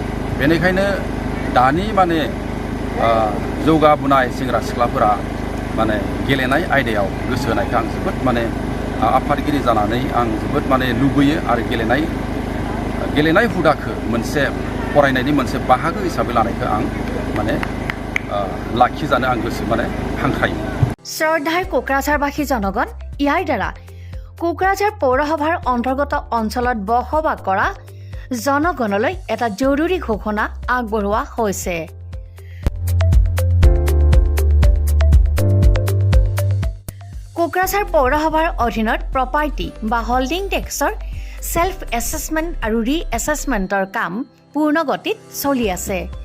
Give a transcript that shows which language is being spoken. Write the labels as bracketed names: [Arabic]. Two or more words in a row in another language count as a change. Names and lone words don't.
[Bodo] बेनिखायनो दानि जौगाबोनाय सेंग्रा सिख्लाफोरा गेलेनाय आयदायाव गोसो होनायखौ आं जोबोद आफादगिरि जानानै आं जोबोद लुबैयो आरो गेलेनाय हुदाखौ मोनसे फरायनायनि मोनसे बाहागो हिसाबै लानायखौ आं लाखिजानो आं गोसो हांख्रायो। [Assamese] শ্ৰদ্ধাৰ কোকৰাঝাৰবাসী জনগণ, ইয়াৰ দ্বাৰা কোকৰাঝাৰ পৌৰসভাৰ অন্তৰ্গত অঞ্চলত বসবাস কৰা জনগণলৈ এটা জৰুৰী ঘোষণা আগবঢ়োৱা হৈছে। কোকৰাঝাৰ পৌৰসভাৰ অধীনত প্ৰপাৰ্টি বা হোল্ডিং টেক্সৰ ছেল্ফ এছেছমেণ্ট আৰু ৰি এছেছমেণ্টৰ কাম পূৰ্ণ গতিত চলি আছে।